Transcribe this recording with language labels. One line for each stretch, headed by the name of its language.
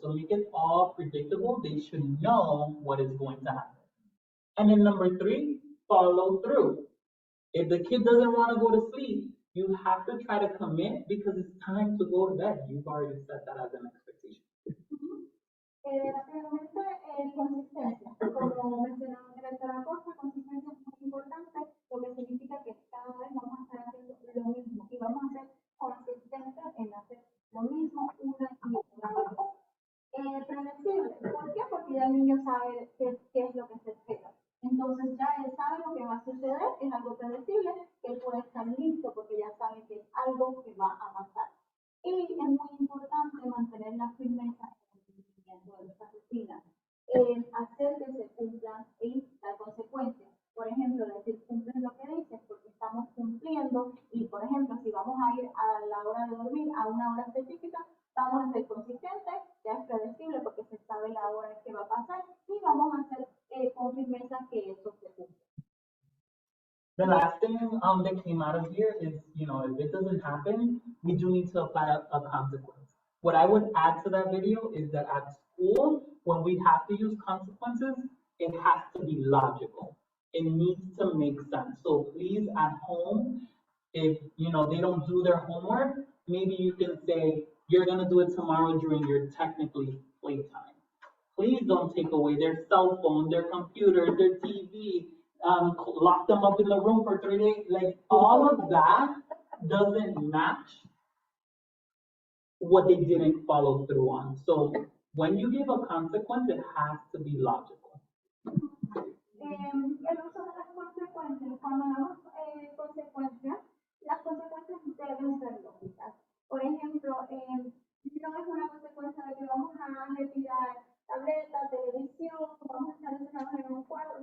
English: So make it all predictable. They should know what is going to happen. And then number 3, follow through. If the kid doesn't want to go to sleep, you have to try to commit because it's time to go to bed. You've already set that as an expectation.
Spanish: Rápidamente, consistencia. Como mencionaba en la cosa, consistencia es muy importante, lo que significa que cada vez vamos a estar haciendo lo mismo y vamos a ser consistentes en hacer lo mismo una y otra vez. Predecible. ¿Por qué? Porque ya el niño sabe qué es lo que se espera. Entonces ya él sabe lo que va a suceder, es algo predecible, que él puede estar listo porque ya sabe que es algo que va a pasar. Y es muy importante mantener la firmeza de estas rutinas, hacer que se cumplan y dar consecuencias. Por ejemplo, decir cumples lo que dices porque estamos cumpliendo y, por ejemplo, si vamos a ir a la hora de dormir a una hora específica, vamos a ser consistentes, ya es predecible porque se sabe la hora en que va a pasar y vamos a hacer con firmeza que eso se cumpla.
English: The last thing that came out of here is, you know, if it doesn't happen, we do need to apply a consequence. What I would add to that video is that at school, when we have to use consequences, it has to be logical. It needs to make sense. So please, at home, if you know they don't do their homework, maybe you can say you're gonna do it tomorrow during your technically playtime. Please don't take away their cell phone, their computer, their TV, lock them up in the room for 3 days. Like all of that doesn't match what they didn't follow through on. So when you give a consequence, it has to be logical.
Spanish: El uso de las consecuencias, cuando damos consecuencias, las consecuencias deben ser lógicas. Por ejemplo, no es una consecuencia de que vamos a retirar tableta, televisión, vamos a estar encerrados en un cuarto.